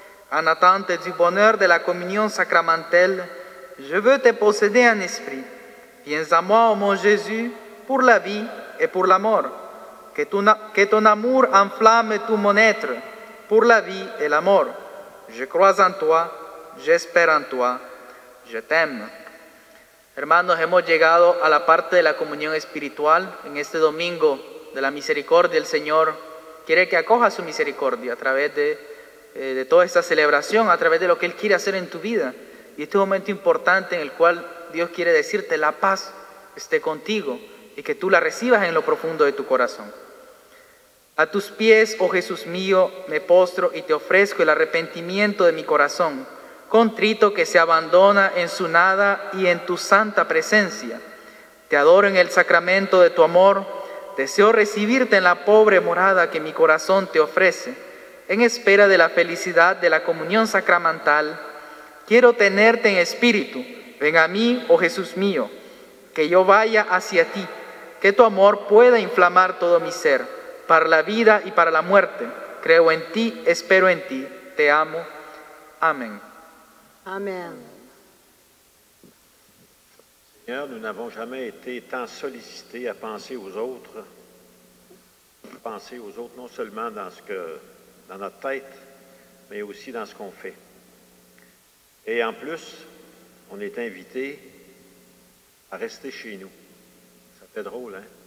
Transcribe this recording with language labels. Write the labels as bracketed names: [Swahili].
[French] En attente du bonheur de la communion sacramentelle, je veux te posséder en esprit. Viens à moi, ô mon Jésus, pour la vie et pour la mort. Que ton amour enflamme tout mon être, pour la vie et la mort. Je crois en toi, j'espère en toi, je t'aime. [Spanish] Hermanos, hemos llegado a la parte de la comunión espiritual. En este domingo de la misericordia, el Señor quiere que acoja su misericordia a través de toda esta celebración, a través de lo que Él quiere hacer en tu vida. Y este es un momento importante en el cual Dios quiere decirte la paz esté contigo y que tú la recibas en lo profundo de tu corazón. A tus pies, oh Jesús mío, me postro y te ofrezco el arrepentimiento de mi corazón, contrito que se abandona en su nada y en tu santa presencia. Te adoro en el sacramento de tu amor, deseo recibirte en la pobre morada que mi corazón te ofrece. En espera de la felicidad de la comunión sacramental, quiero tenerte en espíritu. Ven a mí, oh Jesús mío, que yo vaya hacia ti, que tu amor pueda inflamar todo mi ser, para la vida y para la muerte. Creo en ti, espero en ti, te amo. Amén. [French] Amen. Seigneur, nous n'avons jamais été tant sollicités à penser aux autres non seulement dans notre tête, mais aussi dans ce qu'on fait. Et en plus, on est invité à rester chez nous. Ça fait drôle, hein?